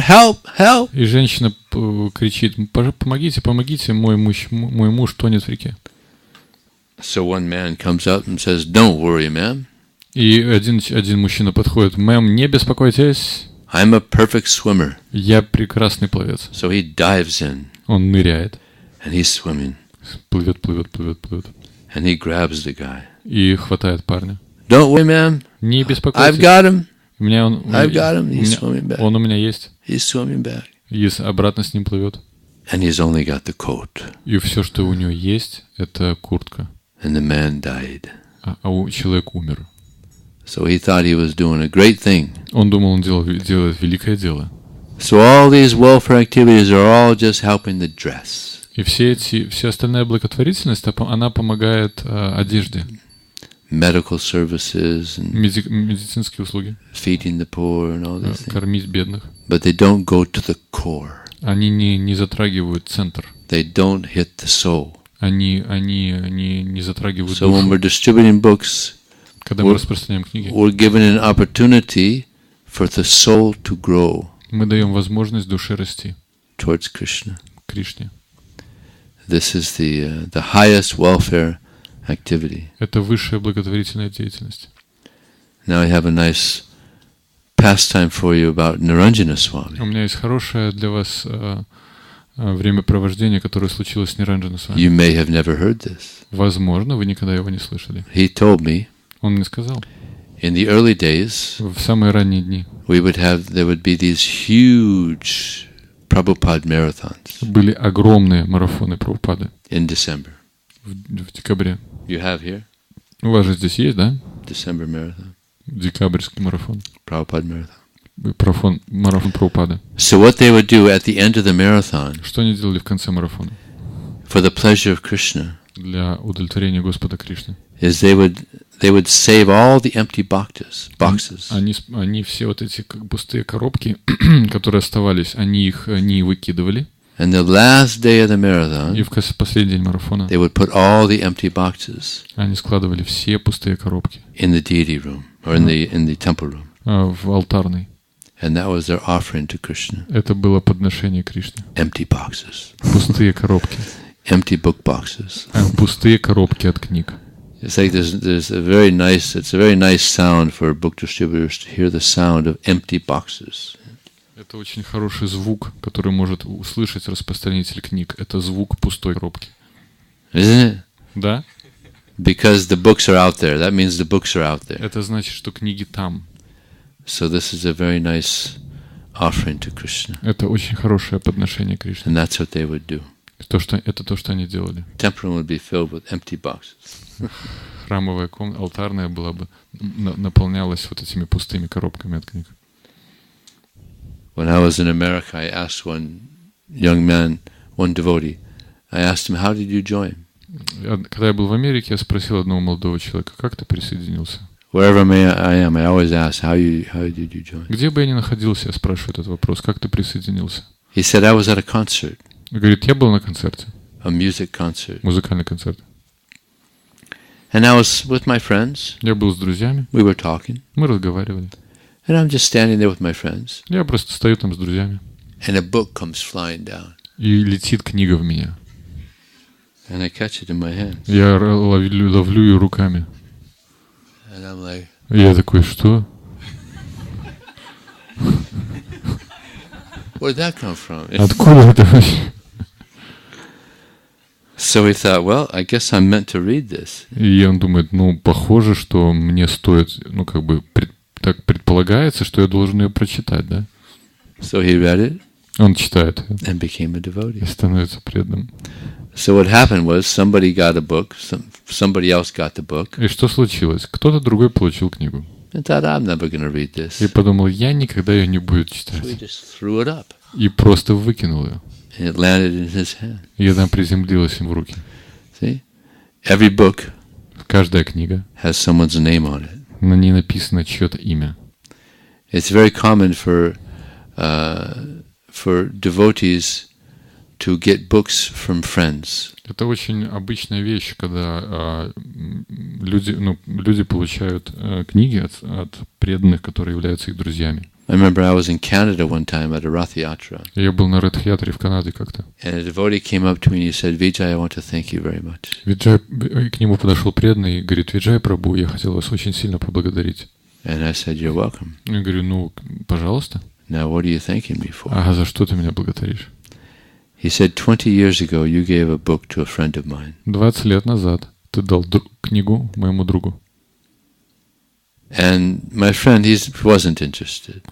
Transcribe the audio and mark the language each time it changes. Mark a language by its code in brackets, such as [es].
[en] Help! Help! [ru] И женщина кричит: помогите, помогите, мой муж тонет в реке. [en] So one man comes up and says, "Don't worry, ma'am. [ru] И один мужчина подходит: мэм, не беспокойтесь, [en] I'm a perfect swimmer." [ru] я прекрасный пловец. [en] So he dives in [ru] Он ныряет, [en] and he's swimming [ru] плывет, [en] and he grabs the guy. [ru] и хватает парня. [en] "Don't worry, ma'am. [ru] Не [en] I've [ru] беспокойтесь, [en] got him. [ru] у меня [en] I've got him. He's swimming back. [ru] он у меня есть. [en] He's swimming back." [ru] И обратно с ним плывет. [en] And he's only got the coat. [ru] И все, что у него есть, это куртка. [en] And the man died. [ru] А человек умер. [en] So he thought he was doing a great thing. [ru] Он думал, он делает великое дело. [en] So all these welfare activities are all just helping the dress. [ru] И все остальная благотворительность, она помогает одежде, [en] Medical services and [ru] медицинские услуги, [en] feeding the poor and all these things. [ru] кормить бедных. [en] But they don't go to the core. [ru] Они не затрагивают центр. [en] They don't hit the soul. [ru] Они не затрагивают [en] So when [ru] душу. [en] we're distributing books, [ru] Когда мы распространяем книги, [en] we're given an opportunity for the soul to grow [ru] мы даем возможность душе расти [en] towards Krishna. [ru] к Кришне. [en] This is the highest welfare activity. [ru] Это высшая благотворительная деятельность. [en] Now I have a nice pastime for you about Niranjana Swami. [ru] У меня есть хорошее для вас времяпровождение, которое случилось с Ниранджана с вами. [en] You may have never heard this. [ru] Возможно, вы никогда его не слышали. [en] He told me [ru] Он мне сказал, [en] in the early days [ru] в самые ранние дни [en] there would be these huge Prabhupada marathons [ru] были огромные марафоны Прабхупады [en] in December. [ru] в декабре. [en] You have here [ru] У вас же здесь есть, да? [en] December marathon, [ru] Декабрьский марафон. [en] Prabhupada marathon. [ru] Марафон Прабхупады. [en] So what they would do at the end of the marathon, [ru] Что они делали в конце марафона? [en] for the pleasure of Krishna, [ru] Для удовлетворения Господа Кришны. [en] is they would save all the empty boxes. [ru] Они все вот эти пустые коробки, которые оставались, они их не выкидывали. [en] And the last day of the marathon, [ru] в последний день марафона [en] they would put all the empty boxes [ru] они складывали все пустые коробки [en] in the deity room or in the temple room. [ru] В алтарной. [en] And that was their offering to Krishna. [ru] Это было подношение Кришне. [en] Empty boxes. [ru] Пустые коробки. [en] Empty book boxes. [ru] Пустые коробки от книг. [en] It's like it's a very nice sound for book distributors to hear the sound of empty boxes. [ru] Это очень хороший звук, который может услышать распространитель книг. Это звук пустой коробки. [en] Isn't it? [ru] Да? [en] Because the books are out there. That means the books are out there. [ru] Это значит, что книги там. [en] So this is a very nice offering to Krishna. [ru] Это очень хорошее подношение Кришне. [en] And that's what they would do. [ru] Это то, что они делали. [en] Temple room would be filled with empty boxes. [ru] Храмовая комната, алтарная была бы, наполнялась вот этими пустыми коробками от книг. [en] When I was in America, I asked one young man, one devotee, I asked him, how did you join? [ru] Когда я был в Америке, я спросил одного молодого человека, как ты присоединился? [en] Wherever I am, I always ask, how did you join? [ru] Где бы я ни находился, я спрашиваю этот вопрос, как ты присоединился? [en] He said, I was at a concert, [ru] Говорит, я был на концерте, [en] a music concert. [ru] музыкальный концерт. [en] And I was with my friends. [ru] Я был с друзьями, [en] We were talking. [ru] мы разговаривали. [en] And I'm just standing there with my friends. [ru] Я просто стою там с друзьями. [en] and a book comes flying down. [ru] И летит книга в меня. [en] And I catch it in my hand. [ru] Я ловлю ее руками. [en] And I'm like, [ru] Я такой, что? [en] where'd that come from? [ru] Откуда это вообще? [en] So he thought, well, I guess I'm meant to read this. [ru] И он думает, ну, похоже, что мне стоит, ну, как бы, так предполагается, что я должен ее прочитать, да? [en] So he read it. [ru] Он читает [en] and became a devotee. [ru] И становится преданным. [en] So what happened was somebody got a book, somebody else got the book. [ru] И что случилось? Кто-то другой получил книгу. [en] And thought, I'm never going to read this. [ru] И подумал, я никогда ее не буду [en] So he [ru] читать. [en] just threw it up. [ru] И просто выкинул ее. [en] And it landed in his hand. [ru] И она приземлилась им в руки. [en] See? Every book [ru] Каждая книга, [en] has someone's name on it. [ru] на ней написано чье-то имя. [en] It's very common for devotees to get books from friends. [ru] Это очень обычная вещь, когда люди получают книги от преданных, которые являются их друзьями. [en] I remember I was in Canada one time at a Rath Yatra. [ru] Я был на Ратх-ятре в Канаде как-то. [en] And a devotee came up to me and he said, Виджай, I want to thank you very much. [ru] Виджай, к нему подошел преданный и говорит, Виджай Прабху, я хотел вас очень сильно поблагодарить. [en] And I said, you're welcome. [ru] Я говорю, ну, пожалуйста. [en] Now what are you thanking me for? [ru] А за что ты меня благодаришь? [en] He said, 20 years ago you gave a book to a friend of mine. [ru] 20 лет назад ты дал книгу моему другу. [en] And my friend, he wasn't interested.